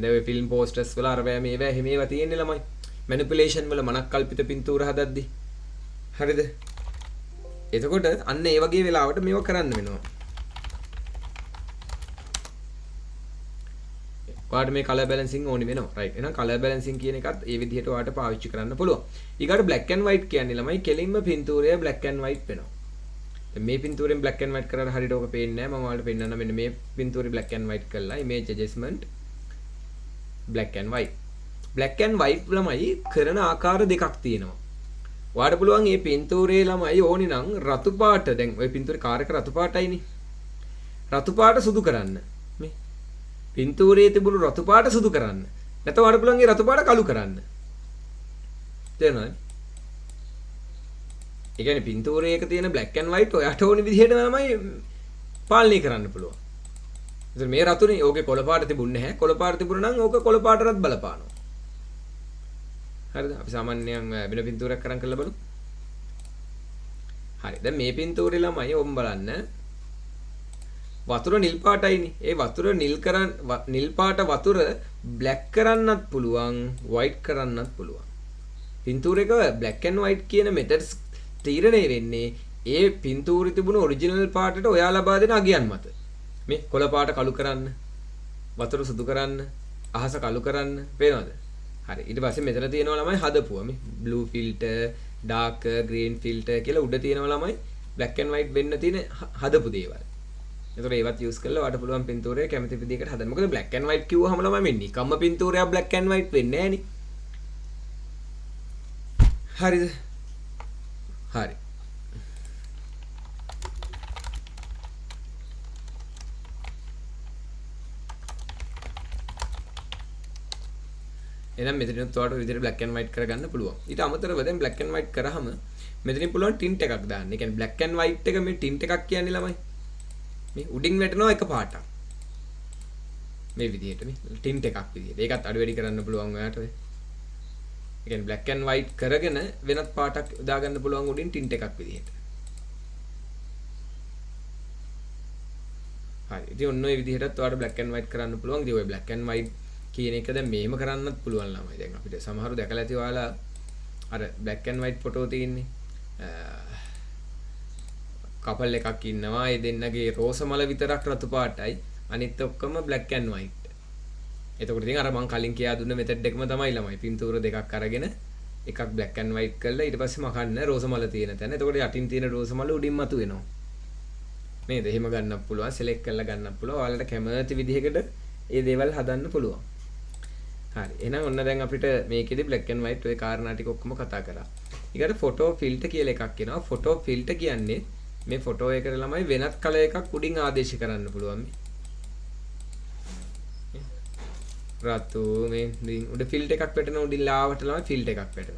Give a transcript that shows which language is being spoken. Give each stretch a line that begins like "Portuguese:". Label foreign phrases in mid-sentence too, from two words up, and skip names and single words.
Sinhala: දැන් ඔය
English: film posters
Sinhala: වල අර බෑ මේවා එහෙම ඒවා තියෙන්නේ ළමයි. මැනිපියුලේෂන් වල මනක් කල්පිත පින්තූර හදද්දි. හරිද? එතකොට අන්න ඒ වගේ වෙලාවට මේවා කරන්න වෙනවා. ඔයාලට මේ
English: color balancing
Sinhala: ඕනි වෙනවා. රයිට්. එහෙනම්
English: color balancing
Sinhala: කියන එකත් ඒ විදිහට ඔයාලට පාවිච්චි කරන්න පුළුවන්. ඊගාට
English: black and white
Sinhala: කියන්නේ ළමයි කෙලින්ම පින්තූරය
English: black and white
Sinhala: වෙනවා. දැන් මේ පින්තූරෙන්
English: black and white
Sinhala: කරලා හරියට ඕක පේන්නේ නැහැ. මම ඔයාලට පෙන්නන්න මෙන්න මේ පින්තූරේ
English: black and white
Sinhala: කරලා
English: image adjustment black and white. black and white
Sinhala: ළමයි කරන ආකාර දෙකක් තියෙනවා. ඔයාලට පුළුවන් මේ පින්තූරේ ළමයි ඕනි නම් රතු පාට දැන් ওই පින්තූරේ කාර් එක රතු පාටයිනේ. රතු පාට සුදු කරන්න. මේ පින්තූරයේ තිබුණු රතු පාට සුදු කරන්න. නැත්නම් වඩ පුළුවන් ඒ රතු පාට කළු කරන්න. තේරෙනවද? ඒ කියන්නේ පින්තූරයේ එක තියෙන
English: black and white
Sinhala: ඔයාට ඕන විදිහට තමයි පාලනය කරන්න පුළුවන්. ඒතර මේ රතුනේ ඕකේ කොළ පාට තිබුණේ නැහැ. කොළ පාට තිබුණා නම් ඕක කොළ පාටටත් බලපානවා. හරිද? අපි සාමාන්‍යයෙන් වෙන පින්තූරයක් කරන් කරලා බලමු. හරි. දැන් මේ පින්තූරේ ළමයි ඔබ බලන්න වතුර නිල් පාටයිනේ. ඒ වතුර නිල් පාට වතුර black කරන්නත් පුළුවන්, white කරන්නත් පුළුවන්. පින්තූරයක
English: black and white
Sinhala: කියන methods තීරණය වෙන්නේ ඒ පින්තූරේ තිබුණු ඔරිජිනල් පාටට ඔයා ලබා දෙන අගයන් මත. මේ කොළ පාට කළු කරන්න, වතුර සුදු කරන්න, අහස කළු කරන්න, පේනවද? හරි. ඊට පස්සේ මෙතන තියෙනවා ළමයි හදපුවා. මේ
English: blue filter, dark green filter
Sinhala: කියලා උඩ තියෙනවා ළමයි
English: black and white
Sinhala: වෙන්න තියෙන හදපු දේවල්. ඒතකොට ඒවත් යූස් කරලා ඔයාලට පුළුවන් පින්තූරය කැමති විදිහකට හදන්න. මොකද
English: black and white
Sinhala: කිව්වහම ළමයි මේ නිකම්ම පින්තූරයක්
English: black and white
Sinhala: වෙන්නේ නැහනේ. හරිද? හරි. එහෙනම් මෙතනින් ඔයාලට විදිහට
English: black and white
Sinhala: කරගන්න පුළුවන්. ඊට අමතරව දැන්
English: black and white
Sinhala: කරාම මෙතනින් පුළුවන් tint එකක් දාන්න. ඒ කියන්නේ
English: black and white
Sinhala: එක මේ tint එකක් කියන්නේ ළමයි. මේ උඩින් වැටෙනවා එක පාටක්. මේ විදිහට මේ tint එකක් විදිහට. ඒකත් අඩු වැඩි කරන්න පුළුවන් ඔයාට ඔය. ඒ කියන්නේ
English: black and white
Sinhala: කරගෙන වෙනත් පාටක් දාගන්න පුළුවන් උඩින් tint එකක් විදිහට. හරි. ඉතින් ඔන්න ඔය විදිහටත් ඔයාලට
English: black and white
Sinhala: කරන්න පුළුවන්. ඉතින් ඔය
English: black and white
Sinhala: කියන එක දැන් මෙහෙම කරන්නත් පුළුවන් ළමයි. දැන් අපිට සමහරව දැකලා ඇති ඔයාලා අර
English: black and white
Sinhala: ෆොටෝ තියෙන්නේ. කපල් එකක් ඉන්නවා. ඒ දෙන්නගේ රෝස මල විතරක් රතු පාටයි. අනිත් ඔක්කොම
English: black and white.
Sinhala: එතකොට ඉතින් අර මං කලින් කියා දුන්න මෙතඩ් එකම තමයි ළමයි. පින්තූර දෙකක් අරගෙන එකක්
English: black and white
Sinhala: කරලා ඊට පස්සේ මකන්න රෝස මල තියෙන තැන. එතකොට යටින් තියෙන රෝස මල උඩින් මතුවෙනවා. නේද? එහෙම ගන්නත් පුළුවන්. select කරලා ගන්නත් පුළුවන්. ඔයාලට කැමති විදිහකට ඒ දේවල් හදන්න පුළුවන්. හරි. එහෙනම් ඔන්න දැන් අපිට මේකෙදි
English: black and white
Sinhala: ඔය කාරණා ටික ඔක්කොම කතා කරා. ඊකට
English: photo filter
Sinhala: කියලා එකක් එනවා.
English: photo filter
Sinhala: කියන්නේ මේ ෆොටෝ එකට ළමයි වෙනත් කලර් එකක් උඩින් ආදේශ කරන්න පුළුවන් මේ. රතු මේ උඩ ෆිල්ටර් එකක් වැටෙනවා උඩින් ලාවට ළමයි ෆිල්ටර් එකක් වැටෙනවා.